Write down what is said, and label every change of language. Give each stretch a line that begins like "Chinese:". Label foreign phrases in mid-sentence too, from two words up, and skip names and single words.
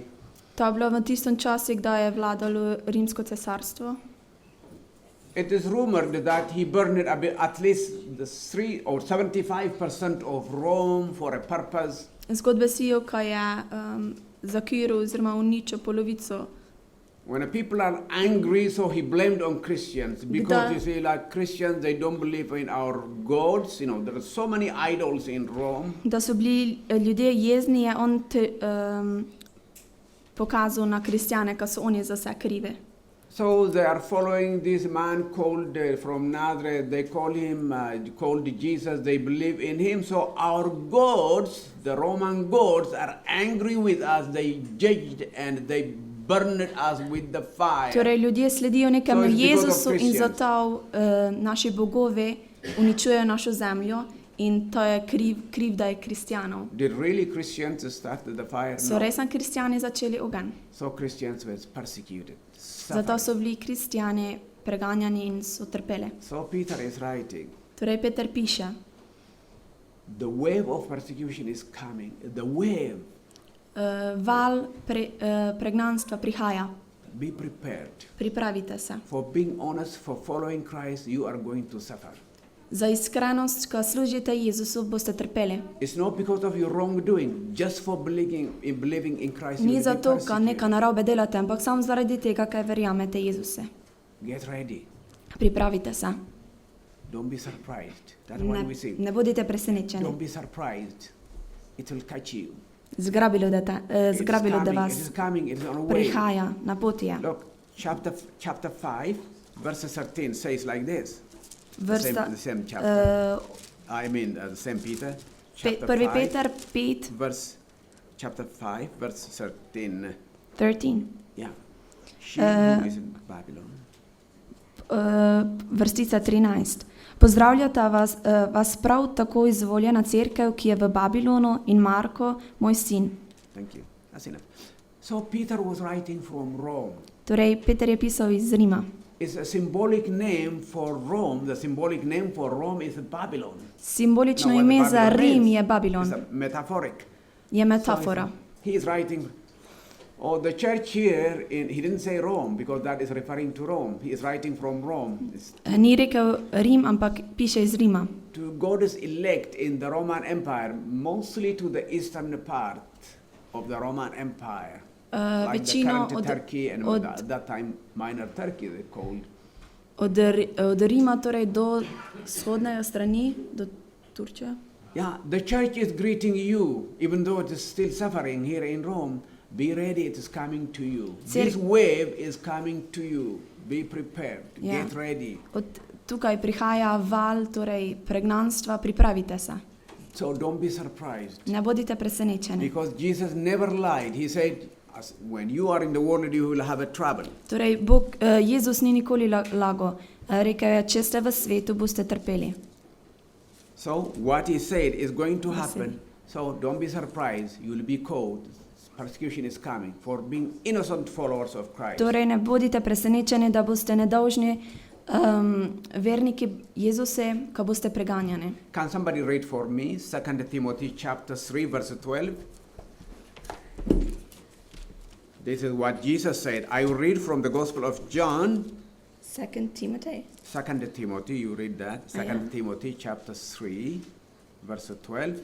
Slovenian: To je bilo v tistem času, kdaj je vladalo Rimsko cesarstvo.
English: It is rumored that he burned at least the 3 or 75% of Rome for a purpose.
Slovenian: Zgodbe sijo, ko je zakiral oziroma uničil polovico.
English: When the people are angry, so he blamed on Christians. Because you see, like Christians, they don't believe in our gods. You know, there are so many idols in Rome.
Slovenian: Da so bili ljudje jezni, je on pokazal na kristjane, ko so oni za vse krive.
English: So they are following this man called from Nazareth. They call him called Jesus. They believe in him. So our gods, the Roman gods, are angry with us. They judged and they burned us with the fire.
Slovenian: Torej, ljudje sledijo nekemu
English: So it's because of
Slovenian: Jezusu in
English: Christians.
Slovenian: zato naši bogovi uničujejo našo zemljo in to je kriv, da je kristjanov.
English: Did really Christians start the fire? So No.
Slovenian: res kristjani začeli ogenj.
English: So Christians were persecuted.
Slovenian: Zato so bili kristjani preganjani in so trpeli.
English: So Peter is writing,
Slovenian: Torej, Peter piše,
English: the wave of persecution is coming. The wave.
Slovenian: val pregnanstva prihaja.
English: Be prepared.
Slovenian: Pripravite se.
English: For being honest, for following Christ, you are going to suffer.
Slovenian: Za iskrenost, ko služite Jezusu, boste trpeli.
English: It's not because of your wrongdoing, just for believing in Christ. you
Slovenian: Ni
English: will be
Slovenian: zato, ker
English: persecuted.
Slovenian: nekaj narobe delate, ampak samo zaradi tega, ker verjamete Jezuse.
English: Get ready.
Slovenian: Pripravite se.
English: Don't be surprised. That's what we
Slovenian: Ne,
English: see.
Slovenian: ne bodite presenečeni.
English: Don't be surprised. It will catch you.
Slovenian: zgrabilo, da vas
English: It is coming. It is on the way.
Slovenian: prihaja, na poti je.
English: Look, chapter 5, verse 13 says like this.
Slovenian: Vrsta,
English: The same chapter. The same Peter. Chapter 1. 5, Peter 5, chapter 5, verse 13. 13. Yeah. She who is in Babylon.
Slovenian: Vrstica 13. Pozdravljata vas prav tako izvoljena cerkev, ki je v Babilonu, in Marko, moj sin.
English: Thank you. That's enough. So Peter was writing from Rome.
Slovenian: Torej, Peter je pisal iz Rima.
English: It's a symbolic name for Rome. The symbolic name for Rome is Babylon.
Slovenian: Simbolično
English: Now, what
Slovenian: ime
English: the
Slovenian: za
English: Babylon
Slovenian: Rim
English: is,
Slovenian: je Babilon.
English: It's a metaphoric.
Slovenian: Je metafora.
English: He is writing, the church here, he didn't say Rome because that is referring to Rome. He is writing from Rome.
Slovenian: Ni rekel Rim, ampak piše iz Rima.
English: To God's elect in the Roman Empire, mostly to the eastern part of the Roman Empire. Like the current Turkey and at that time minor Turkey they called.
Slovenian: Od Rima torej do vzhodne strani, do Turčije.
English: Yeah, the church is greeting you, even though it is still suffering here in Rome. Be ready, it is coming to you. This wave is coming to you. Be prepared, get ready.
Slovenian: Od tukaj prihaja val, torej pregnanstva, pripravite se.
English: So don't be surprised.
Slovenian: Ne bodite presenečeni.
English: Because Jesus never lied. He said, when you are in the world, you will have a trouble.
Slovenian: Torej, Jezus ni nikoli lagal. Rekel je, če ste v svetu, boste trpeli.
English: So what he said is going to happen. So don't be surprised. You will be called. Persecution is coming for being innocent followers of Christ.
Slovenian: Torej, ne bodite presenečeni, da boste nedolžni verniki Jezuse, ko boste preganjani.
English: Can somebody read for me 2 Timothy chapter 3 verse 12? This is what Jesus said. I will read from the Gospel of John. 2 Timothy. 2 Timothy, you read that. 2 Timothy chapter 3 verse 12.